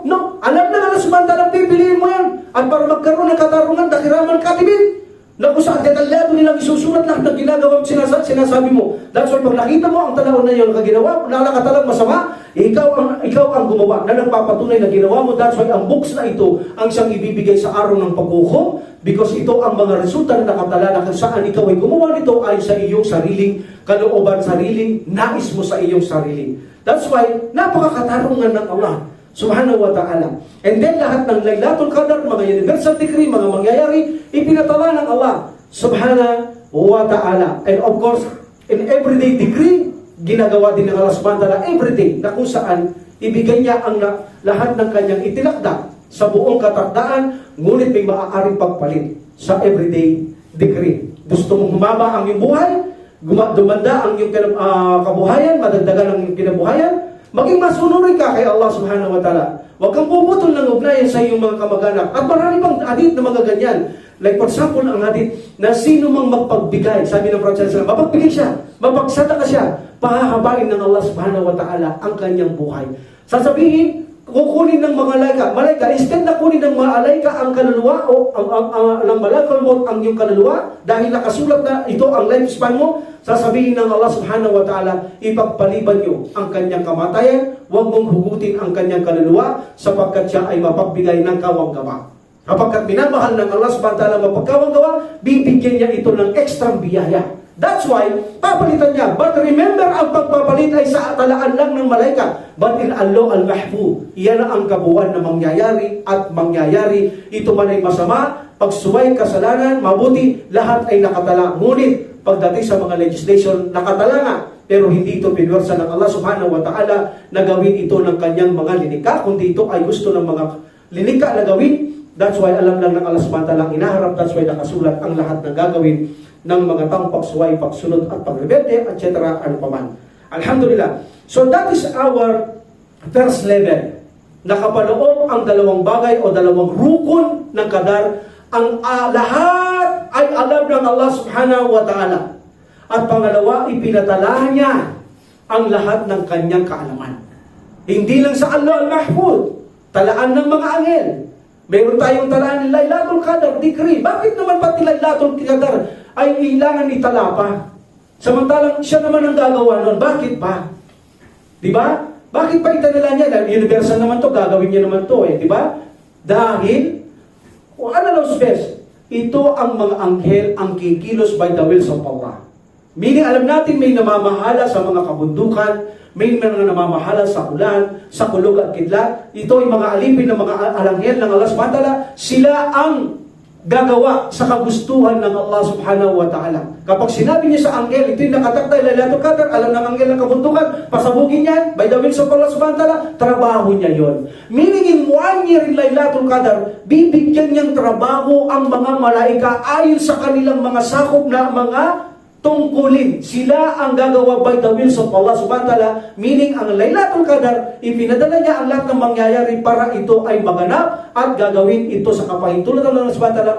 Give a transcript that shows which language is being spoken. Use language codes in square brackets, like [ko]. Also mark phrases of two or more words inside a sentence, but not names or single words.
[tl] No, alam na [ar] Allah subhanahu wa ta'ala, [tl] pipiliin mo yan. At para magkaroon ng katarungan, [ar] dakiraman katibin, [tl] na kung saan detalyado nilang isusulat lahat ng ginagawa sinasabi mo. [en] That's why [tl] pag nakita mo ang talaon na yun kaginawa, nakakatalang masama, ikaw ang gumawa na nagpapatunay na ginawa mo. [en] That's why [tl] ang books na ito ang siyang ibibigay sa araw ng paghukom, because ito ang mga resulta na nakatala na kung saan ikaw ay gumawa nito ay sa iyong sariling kalooban, sariling nais mo sa iyong sarili. [en] That's why [tl] napakakatarungan ng [ar] Allah subhanahu wa ta'ala. [en] And then [tl] lahat ng Laylatul Qadr, mga [en] universal decree, [tl] mga mangyayari, ipinatala ng [ar] Allah subhanahu wa ta'ala. [en] And of course, in everyday decree, [tl] ginagawa din ng [ar] Allah subhanahu wa ta'ala [tl] everyday, na kung saan ibigay niya ang lahat ng kanyang itinakda sa buong katakdaan, ngunit may maaaring pagpalit sa [en] everyday decree. [tl] Gusto mong humaba ang iyong buhay, dumanda ang iyong kabuhayan, madagdagan ang iyong kinabuhayan, maging masunurin ka kay [ar] Allah subhanahu wa ta'ala. [tl] Huwag kang puputol ng ugnayan sa iyong mga kamag-anak. At marami pang hadith na mga ganyan. [en] Like for example, [tl] ang hadith na sino mang magpagbigay, sabi ng Prophet [ar] sallallahu alaihi wasallam, [tl] mapagbigay siya, mapagsadaka siya, pahahabain ng [ar] Allah subhanahu wa ta'ala [tl] ang kanyang buhay. Sasabihin, kukunin ng mga malaika, instead na kunin ng mga malaika ang kaluluwa o ang malakal mo ang iyong kaluluwa, dahil nakasulat na ito ang lifespan mo, sasabihin ng [ar] Allah subhanahu wa ta'ala, [tl] ipagpaliban nyo ang kanyang kamatayan, huwag mong hugutin ang kanyang kaluluwa, sapagkat siya ay mapagbigay ng kawang-gawa. Kapagkat minamahal ng [ar] Allah subhanahu wa ta'ala [tl] mapagkawang-gawa, bibigyan niya ito ng ekstrang biyaya. [en] That's why, [tl] papalitan niya. [en] But remember, [tl] ang pagpapalit ay sa talaan lang ng malaika. [en] But in Allah al-Mahfu, [tl] iyan ang kabuuan na mangyayari at mangyayari. Ito man ay masama, pagsuway, kasalanan, mabuti, lahat ay nakatala. Ngunit, pagdating sa mga legislation, nakatala nga. Pero hindi ito pinwersa ng [ar] Allah subhanahu wa ta'ala [tl] na gawin ito ng kanyang mga linika, kundi ito ay gusto ng mga linika na gawin. [en] That's why [tl] alam lang ng [ar] Allah subhanahu wa ta'ala [tl] ang inaharap. [en] That's why [tl] nakasulat ang lahat ng gagawin ng mga taong pagsuway, pagsunod at pagrebelde, etc. ano paman. [ar] Alhamdulillah. [en] So that is our first level. [tl] Nakapaloob ang dalawang bagay o dalawang rukun ng kadar. Ang lahat ay alam ng [ar] Allah subhanahu wa ta'ala. [tl] At pangalawa, ipinatala niya ang lahat ng kanyang kaalaman. Hindi lang sa Allah al-Mahfud, talaan ng mga anghel. Mayroon tayong talaan ng Laylatul Qadar, decree. Bakit naman pati Laylatul Qadar ay ilangan itala pa? Samantalang siya naman ang gagawa nun. Bakit ba? Di ba? Bakit pa itanala niya? Universal naman to, gagawin niya naman to di ba? Dahil, ano los best? Ito ang mga anghel ang kikilos [en] by the wills of [tl] Allah. Meaning, alam natin may namamahala sa mga kabundukan, may mga namamahala sa ulan, sa kulog at kidlat. Ito ay mga alipin ng mga alanghel ng [ar] Allah subhanahu wa ta'ala. [tl] Sila ang gagawa sa kagustuhan ng [ar] Allah subhanahu wa ta'ala. [tl] Kapag sinabi niya sa anghel, ito yung nakatakda, Laylatul Qadar, alam ng anghel ng kabundukan, pasabugin niya, [en] by the will of [ar] Allah subhanahu wa ta'ala, [tl] trabaho niya yon. [en] Meaning in 1 year in [tl] Laylatul Qadar, bibigyan niyang trabaho ang mga malaika ayon sa kanilang mga sakop na mga tungkulin. Sila ang gagawa [en] by the will of [ar] Allah subhanahu wa ta'ala. [tl] Meaning, ang Laylatul Qadar, ipinadala niya ang lahat ng mangyayari para ito ay maganap at gagawin ito sa kapahintulad ng [ar] Allah subhanahu wa ta'ala.